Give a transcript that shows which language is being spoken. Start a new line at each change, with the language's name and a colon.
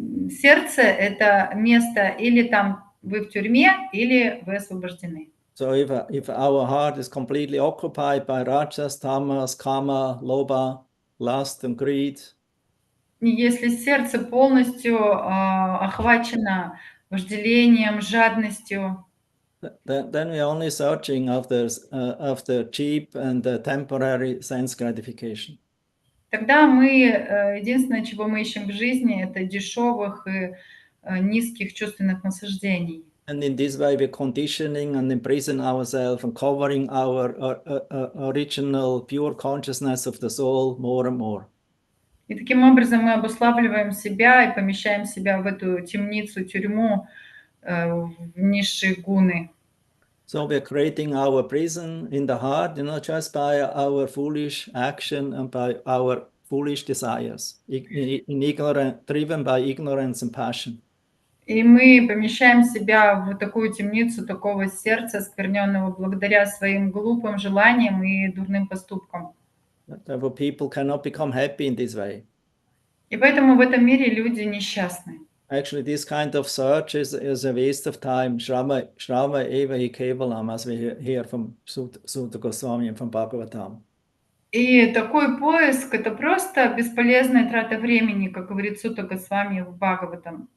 Russian: Сердце – это место или там вы в тюрьме, или вы освобождены.
English: So if our heart is completely occupied by rajas, tamas, kama, lobha, lust and greed,
Russian: И если сердце полностью охвачено вожделением, жадностью,
English: then we're only searching after cheap and temporary sense gratification.
Russian: тогда мы, единственное, чего мы ищем в жизни, это дешевых и низких чувственных наслаждений.
English: And in this way, we're conditioning and imprison ourselves and covering our original pure consciousness of the soul more and more.
Russian: И таким образом мы обуславливаем себя и помещаем себя в эту темницу, тюрьму, в низшие гуны.
English: So we're creating our prison in the heart, just by our foolish action and by our foolish desires, driven by ignorance and passion.
Russian: И мы помещаем себя в такую темницу такого сердца, оскверненного благодаря своим глупым желаниям и дурным поступкам.
English: Therefore, people cannot become happy in this way.
Russian: И поэтому в этом мире люди несчастны.
English: Actually, this kind of search is a waste of time.
Sanskrit: Shrava eva hi kevalam,
English: as we hear from Suta Goswami and from Bhagavatam.
Russian: И такой поиск – это просто бесполезная трата времени, как говорит Сута Госвами в Бхагаватам.